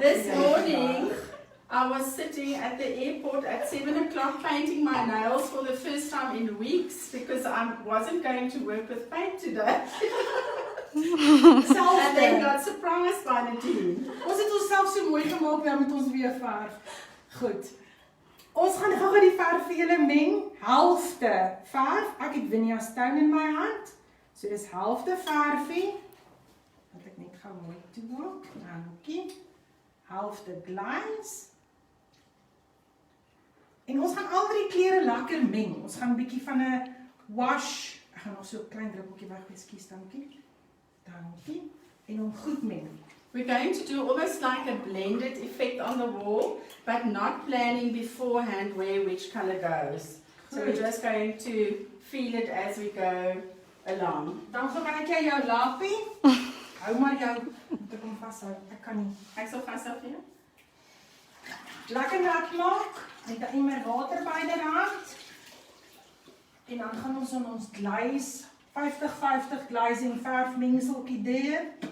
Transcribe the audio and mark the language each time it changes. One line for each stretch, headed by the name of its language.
English: this morning I was sitting at the airport at 7 o'clock painting my nails for the first time in weeks because I wasn't going to work with paint today. And then got surprised by Nadine.
Afrikaans: Ons het onsself so mooi gemaak, nou moet ons weer verf. Goed. Ons gaan gou die verf vir julle meng. Helfte verf. Ek het Winnie Stone in my hand. So dis helfte verfie. Wat ek net gou mooi toemaak. Dankie. Helfte glaze. En ons gaan al drie kleure lekker meng. Ons gaan 'n bietjie van 'n wash. Ek gaan nog so 'n klein druppeltjie weg, ekskuus, dankie. Dankie. En hom goed meng.
English: We're going to do almost like a blended effect on the wall, but not planning beforehand where which color goes. So we're just going to feel it as we go along.
Afrikaans: Dan gebruik jy jou lappie. Hou maar jou, moet ek hom vashou. Ek kan nie. Ek sal vashou vir jou. Lekker nat maak met 'n emmer water byderhand. En dan gaan ons aan ons glaze 50-50 glazing verf mengseltjie deur.